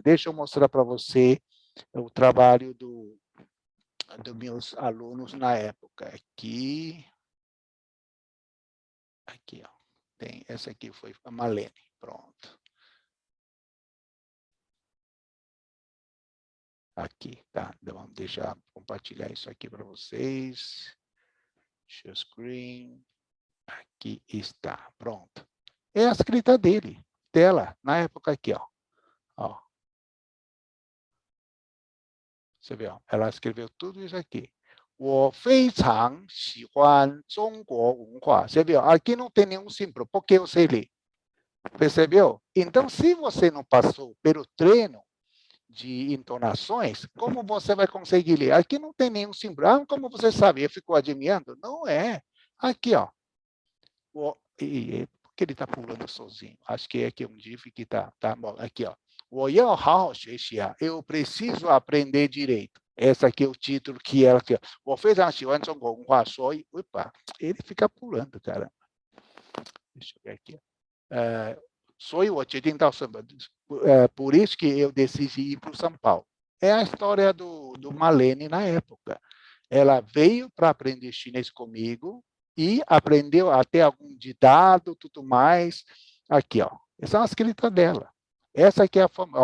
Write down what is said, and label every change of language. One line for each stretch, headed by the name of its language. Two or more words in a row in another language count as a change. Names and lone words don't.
Portuguese: Deixa eu mostrar para você o trabalho dos meus alunos na época. Aqui, ó. Tem, essa aqui foi a Malene, pronto. Aqui, tá? Então, vamos deixar compartilhar isso aqui para vocês.
English: Share screen.
Portuguese: Aqui está, pronto. É a escrita dele, dela, na época aqui, ó. Ó. Você vê, ó, ela escreveu tudo isso aqui.
Chinese: 我非常喜欢中国文化.
Portuguese: Você viu? Aqui não tem nenhum símbolo, porque eu sei ler. Percebeu? Então, se você não passou pelo treino de entonações, como você vai conseguir ler? Aqui não tem nenhum símbolo. Ah, como você sabe? Eu fico admirando? Não é. Aqui, ó. Por que ele está pulando sozinho? Acho que é aqui um GIF que está. Tá bom. Aqui, ó.
Chinese: 我要好好学习啊.
Portuguese: Eu preciso aprender direito. Esse aqui é o título que ela quer.
Chinese: 我非常喜欢中国文化，所以,
Portuguese: opa, ele fica pulando, cara. Deixa eu ver aqui.
Chinese: 所以我决定到 São Paulo.
Portuguese: Por isso que eu decidi ir para o São Paulo. É a história do Malene na época. Ela veio para aprender chinês comigo e aprendeu até algum ditado, tudo mais. Aqui, ó. Essa é uma escrita dela. Essa aqui é a forma.